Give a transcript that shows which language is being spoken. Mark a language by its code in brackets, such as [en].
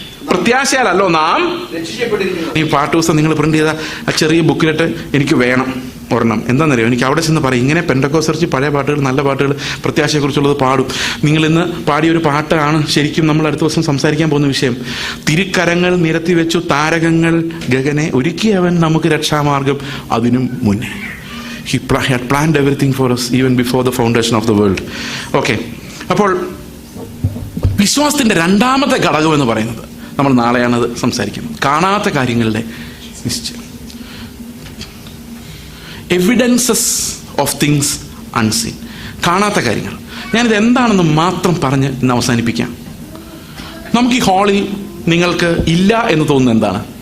[ml] പ്രത്യാശയാലല്ലോ നാം. ഈ പാട്ട് ദിവസം നിങ്ങൾ പ്രിന്റ് ചെയ്ത ആ ചെറിയ ബുക്കിലിട്ട് എനിക്ക് വേണം ഒരെണ്ണം. എന്താണെന്നറിയോ? എനിക്ക് അവിടെ ചെന്ന് പറയും, ഇങ്ങനെ പെന്തക്കോസ്ത് പഴയ പാട്ടുകൾ, നല്ല പാട്ടുകൾ, പ്രത്യാശയെക്കുറിച്ചുള്ളത് പാടും. നിങ്ങൾ ഇന്ന് പാടിയൊരു പാട്ടാണ് ശരിക്കും നമ്മൾ അടുത്ത ദിവസം സംസാരിക്കാൻ പോകുന്ന വിഷയം. തിരുക്കരങ്ങൾ നിരത്തി വെച്ചു താരകങ്ങൾ ഗഗനെ ഒരുക്കിയവൻ നമുക്ക് രക്ഷാമാർഗം അതിനും മുന്നേ. [en] He had planned everything for us even before the foundation of the world. Okay. [ml] അപ്പോൾ വിശ്വാസത്തിൻ്റെ രണ്ടാമത്തെ ഘടകം എന്ന് പറയുന്നത് നമ്മൾ നാളെയാണത് സംസാരിക്കുന്നത്. കാണാത്ത കാര്യങ്ങളുടെ നിശ്ചയം. [en] Evidences of things unseen. [ml] കാണാത്ത കാര്യങ്ങൾ. ഞാനിത് എന്താണെന്ന് മാത്രം പറഞ്ഞ് ഇന്ന് അവസാനിപ്പിക്കാം. നമുക്ക് ഈ ഹാളിൽ നിങ്ങൾക്ക് ഇല്ല എന്ന് തോന്നുന്നത് എന്താണ്?